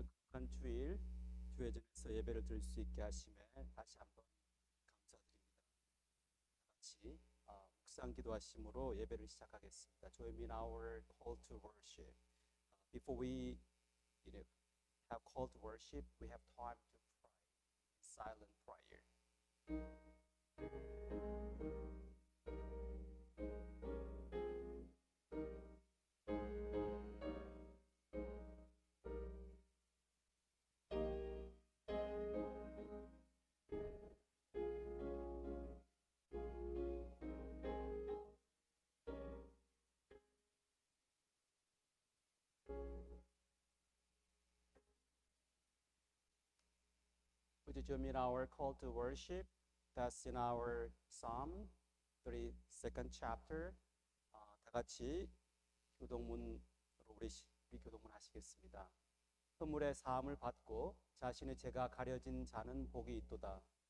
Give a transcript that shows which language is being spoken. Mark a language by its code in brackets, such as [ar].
[ko] 한 주일 주회전에서 예배를 드릴 수 있게 하심에 다시 한번 감사드립니다. 같이 묵상 기도하심으로 예배를 시작하겠습니다. [en] Join me in our call to worship. Before we have call to worship, we have time to pray. Silent prayer. Would you join me in our call to worship? That's in our Psalm 32nd chapter. [ko] 다 같이 교동문으로 우리 교동문 하시겠습니다. 허물의 사함을 받고 자신의 죄가 가려진 자는 복이 있도다.